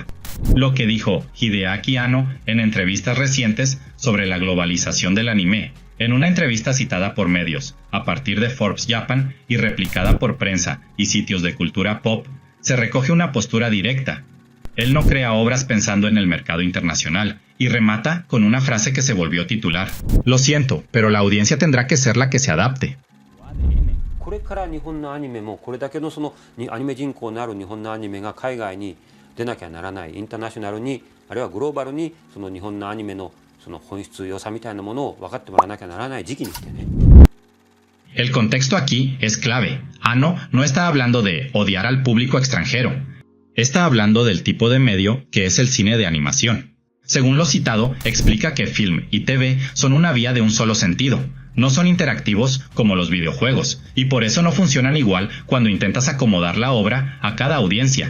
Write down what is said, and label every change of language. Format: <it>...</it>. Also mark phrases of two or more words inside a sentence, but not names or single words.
<es>Lo que dijo Hideaki Anno en entrevistas recientes sobre la globalización del anime, en una entrevista citada por medios, a partir de Forbes Japan y replicada por prensa y sitios de cultura pop, se recoge una postura directa. Él no crea obras pensando en el mercado internacional, y remata con una frase que se volvió titular: "Lo siento, pero la audiencia tendrá que ser la que se adapte".</es> <ja>これから日本のアニメもこれだけのそのアニメ人口のある日本のアニメが海外に出なきゃならない、インターナショナルにあるいはグローバルにその日本のアニメのその本質良さみたいなものを分かってもらわなきゃならない時期に来てね。</ja> <es>El contexto aquí es clave. Anno no está hablando de odiar al público extranjero. Está hablando del tipo de medio que es el cine de animación. Según lo citado, explica que film y TV son una vía de un solo sentido. No son interactivos como los videojuegos, y por eso no funcionan igual cuando intentas acomodar la obra a cada audiencia.</es>